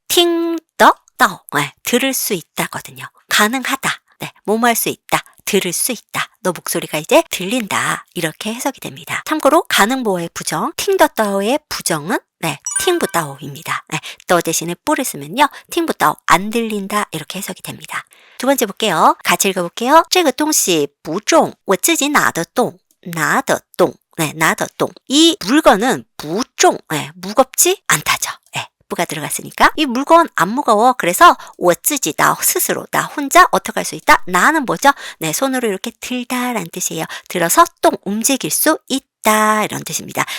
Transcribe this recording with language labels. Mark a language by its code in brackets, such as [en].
[ko] 听得到 네, 들을 수 있다거든요. 가능하다. 네, 뭐할 수 있다. 들을 수 있다. 너 목소리가 이제 들린다. 이렇게 해석이 됩니다. 참고로 가능보어의 부정, 팅더따오의 부정은 네, 팅부따오입니다. 네, 떠 대신에 뿔을 쓰면요. 팅부따오, 안 들린다. 이렇게 해석이 됩니다. 두 번째 볼게요. 같이 읽어볼게요. [zh] 这个东西不重,我自己拿得动. [ko] 네, 拿得动. 이 물건은 不重, 네, 무겁지 않다죠. 네. 가 들어갔으니까 이 물건 안 무거워. 그래서 我自己 나 스스로 나 혼자 어떻게 할 수 있다? 나는 뭐죠? 네, 손으로 이렇게 들다라는 뜻이에요. 들어서 똥 움직일 수 있다 이런 뜻입니다.